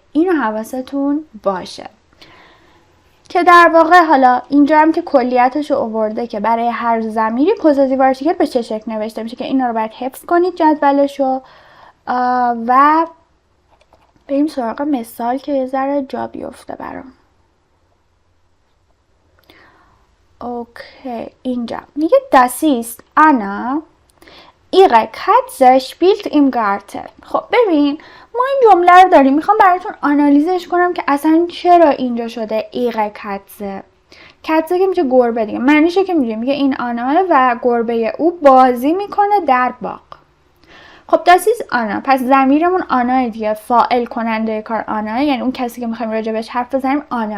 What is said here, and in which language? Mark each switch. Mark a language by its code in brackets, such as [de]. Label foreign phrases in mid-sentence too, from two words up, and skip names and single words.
[fa] اینو حواستون باشه که در واقع حالا اینجا هم که کلیتش رو آورده که برای هر ضمیری [en] positive article [fa] به چه شکل نوشته میشه، که اینا رو باید حفظ کنید جدولشو. و بریم سراغ مثال که یه ذره جا بیفته برام. اوکی، اینجا میگه [de] das ist Anna, ihre Katze spielt im Garten. [fa] خب ببین ما این جمله رو داریم، میخوام براتون آنالیزش کنم که اصلا چرا اینجا شده [de] ihre Katze. [fa] کتزه که میشه گربه دیگه، معنیشه که میگه این آنا و گربه او بازی میکنه در باغ. خب داسیز آنا، پس ضمیرمون آنا دیگه، فاعل کننده کار آنا، یعنی اون کسی که میخوایم راجع بهش حرف بزنیم آنا.